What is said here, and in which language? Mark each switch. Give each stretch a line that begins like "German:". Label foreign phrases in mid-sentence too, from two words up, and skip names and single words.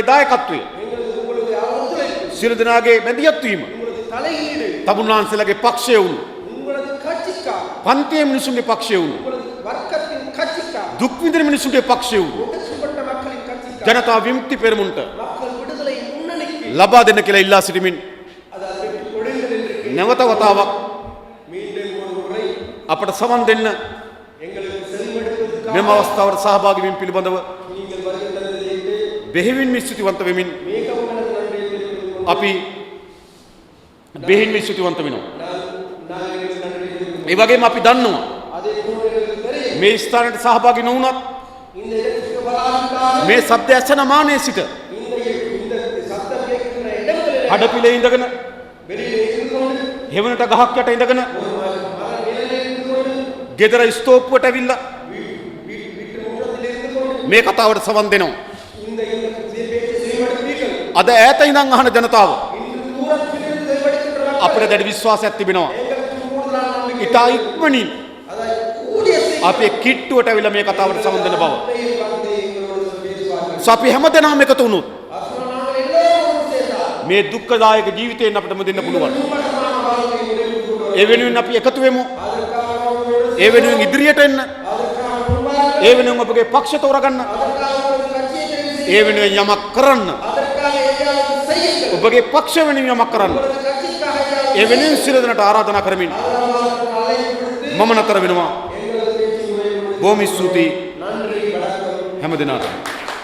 Sinhala: දායකත්වය සියලු දෙනාගේ මැදිහත් වීම තමුන්නාන්සේලාගේ පක්ෂය වුණු පන්තියේ මිනිසුන්ගේ පක්ෂය වුණු දුක් විඳින මිනිසුන්ගේ පක්ෂය වුණු ජනතා විමුක්ති පෙරමුණට ලබා දෙන්න කියලා ඉල්ලා සිටිමින් නැවත වතාවක් අපට සවන් දෙන්න
Tamil: எங்களுக்கு செவிமடுப்பதற்காக
Sinhala: මෙම අවස්ථාවට සහභාගී වීම පිළිබඳව
Tamil: நீங்கள் வருகின்றதை
Sinhala: බෙහෙවින් ස්තුතිවන්ත වෙමින්
Tamil: மிகவும் எனது நன்றியை தெரிவித்துக் கொண்டு
Sinhala: අපි බෙහෙවින් ස්තුතිවන්ත වෙනවා.
Tamil: நான் எங்களுக்கு நன்றி தெரிவித்துக்
Sinhala: ඒ වගේම අපි දන්නවා
Tamil: அதே போன்று எங்களுக்கு தெரியும்
Sinhala: මේ ස්ථානයට සහභාගී නොවුනත්
Tamil: இந்த இடத்துக்கு வராவிட்டாலும்
Sinhala: මේ සද්ද ඇසෙන මානයේ සිට
Tamil: இந்த சத்தம் கேட்கின்ற இடங்களில்
Sinhala: හඩපිලේ ඉඳගෙන
Tamil: வெளியிலே இருந்து கொண்டு
Sinhala: හෙවණට ගහක් යට ඉඳගෙන
Tamil: ஒரு மர நிழலில் இருந்து கொண்டு
Sinhala: ගෙදර ස්තෝප්පුවට ඇවිල්ලා
Tamil: வீட்டு முற்றத்தில் இருந்து கொண்டு
Sinhala: මේ කතාවට සවන් දෙනවා.
Tamil: இந்த பேச்சை செவிமடுப்பீர்கள்
Sinhala: අද ඈත ඉඳන් අහන ජනතාව
Tamil: இன்று தூரத்திலிருந்து செவிமடுக்கின்ற
Sinhala: අපිට දැඩි විශ්වාසයක් තිබෙනවා.
Tamil: எங்களுக்கு கூடுதலான நம்பிக்கை
Sinhala: ඉතා ඉක්මනින්
Tamil: அதாவது கூடிய
Sinhala: අපේ කිට්ටුවට ඇවිල්ලා මේ කතාවට සවන් දෙන බව.
Tamil: செய்தியை வந்து எங்களோடு பேசுவார்கள்
Sinhala: අපි හැමදෙනාම එකතු වුණොත්
Tamil: அப்புறம் நாங்கள் எல்லோரும் சேர்ந்தால்
Sinhala: මේ දුක්ඛදායක ජීවිතයෙන් අපිට මුදෙන්න පුළුවන්.
Tamil: துன்பகரமான வாழ்க்கையை நிறைவு கொண்டு
Sinhala: ඒ වෙනුවෙන් අපි එකතු වෙමු.
Tamil: அதற்காக அவர்களோடு
Sinhala: ඒ වෙනුවෙන් ඉදිරියට එන්න.
Tamil: அதற்காக முன்பாக
Sinhala: ඒ වෙනුවෙන් ඔබගේ පක්ෂ තෝරගන්න.
Tamil: அதற்காக ஒரு கட்சியை தெரிவு செய்ய
Sinhala: ඒ වෙනුවෙන් යමක් කරන්න.
Tamil: அதற்காக எதையாவது செய்யுங்கள்
Sinhala: ඔබගේ පක්ෂ වෙනුවෙන් යමක් කරන්න.
Tamil: உங்களது கட்சிக்காக
Sinhala: ඒ වෙනුවෙන් සියලු දෙනාට ආරාධනා කරමින්
Tamil: ஆதரவாளர்கள் அழைப்பு விடுத்து
Sinhala: මම නතර වෙනවා.
Tamil: எங்களது பேச்சு முறையை
Sinhala: බොහොම ස්තුතියි
Tamil: நன்றி வணக்கம்
Sinhala: හැමදෙනාටම.